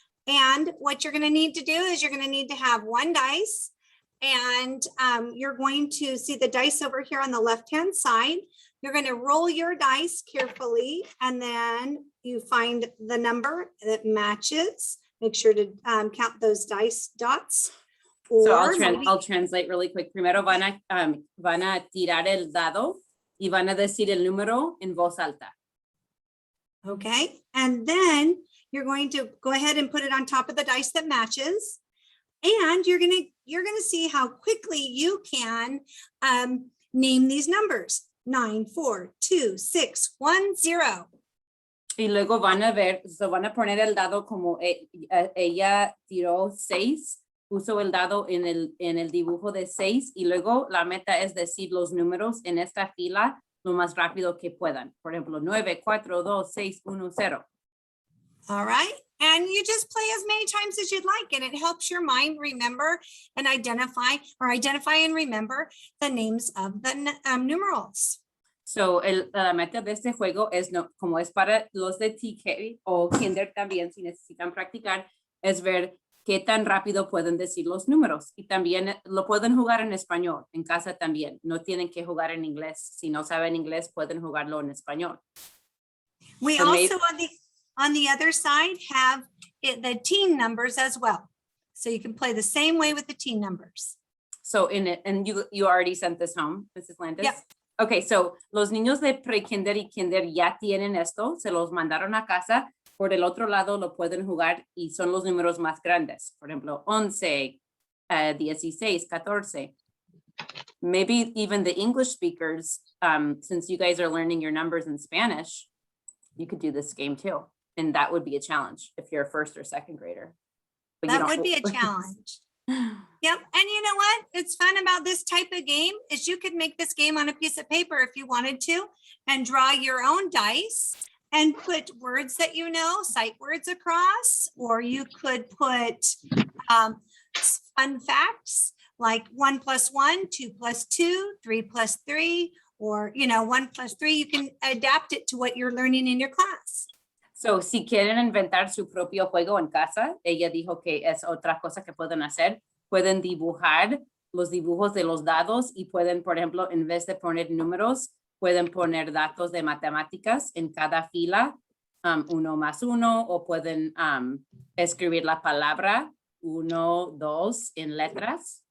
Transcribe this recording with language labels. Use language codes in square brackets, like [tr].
[en] And what you're going to need to do is you're going to need to have 1 dice, and you're going to see the dice over here on the left-hand side. You're going to roll your dice carefully, and then you find the number that matches. Make sure to count those dice dots. So I'll translate really quick. [es] Primero van a tirar el dado y van a decir el número en voz alta. [en] Okay, and then you're going to go ahead and put it on top of the dice that matches, and you're gonna see how quickly you can name these numbers. 9, 4, 2, 6, 1, 0. [es] Y luego van a ver, van a poner el dado como ella tiró 6, puso el dado en el dibujo de 6, y luego la meta es decir los números en esta fila lo más rápido que puedan. Por ejemplo, 9, 4, 2, 6, 1, 0. [en] All right, and you just play as many times as you'd like, and it helps your mind remember and identify and remember the names of the numerals. [es] So la meta de este juego es, como es para los de TK o Kinder también, si necesitan practicar, es ver qué tan rápido pueden decir los números. Y también lo pueden jugar en español, en casa también. No tienen que jugar en inglés. Si no saben inglés, pueden jugarlo en español. [en] We So also, on the other side, have the teen numbers as well. So you can play the same way with the teen numbers. So and you already sent this home, Mrs. Landis? Yep. [es] Okay, so los niños de pre-kinder y kinder ya tienen esto, se los mandaron a casa. por el otro lado lo pueden jugar y son los números más grandes. Por ejemplo, 11, 16, 14. [en] Maybe even the English speakers, since you guys are learning your numbers in Spanish, you could do this game too. And that would be a challenge if you're a first or second grader. But you That don't- would be a challenge. Yep. And you know what? It's fun about this type of game is you could make this game on a piece of paper if you wanted to and draw your own dice and put words that you know, sight words across, or you could put fun facts like 1 + 1, 2 + 2, 3 + 3, or, 1 + 3. You can adapt it to what you're learning in your class. [es] So, si quieren inventar su propio juego en casa, ella dijo que es otra cosa que pueden hacer. Pueden dibujar los dibujos de los dados y pueden, por ejemplo, en vez de poner números, pueden poner datos de matemáticas en cada fila, 1 + 1, o pueden escribir la palabra 1, 2 en letras.